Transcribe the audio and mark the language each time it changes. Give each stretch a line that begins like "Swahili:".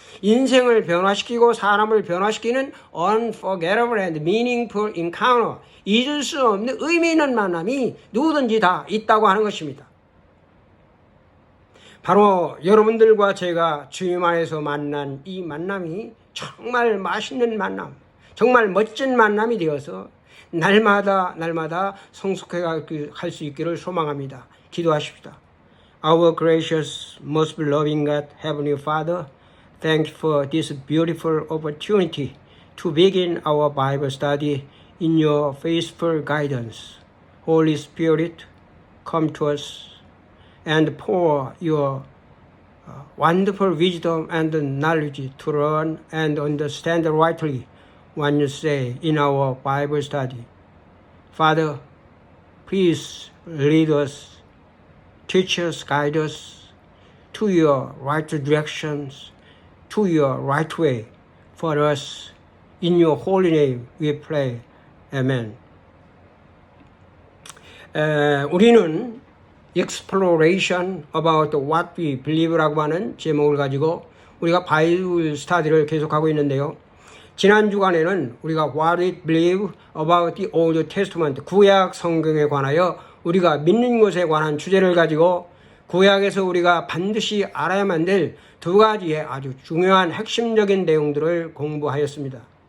Korean: 인생을 변화시키고 사람을 변화시키는
English: unforgettable and meaningful encounter,
Korean: 잊을 수 없는 의미 있는 만남이 누구든지 다 있다고 하는 것입니다. 바로 여러분들과 제가 주님 안에서 만난 이 만남이 정말 맛있는 만남, 정말 멋진 만남이 되어서 날마다 성숙해 갈 수 있기를 소망합니다. 기도하십시다.
English: Our gracious, most loving God, Heavenly Father, thank you for this beautiful opportunity to begin our Bible study in your faithful guidance. Holy Spirit, come to us and pour your wonderful wisdom and knowledge to learn and understand rightly what you say in our Bible study. Father, please lead us, teach us, guide us to your right directions, to your right way for us. In your holy name we pray. Amen.
Korean: 우리는
English: exploration about what we believe
Korean: 라고 하는 제목을 가지고 우리가 바이블 스터디를 계속하고 있는데요. 지난 주간에는 우리가
English: what we believe about the Old Testament,
Korean: 구약 성경에 관하여 우리가 믿는 것에 관한 주제를 가지고 구약에서 우리가 반드시 알아야만 될 두 가지의 아주 중요한 핵심적인 내용들을 공부하였습니다.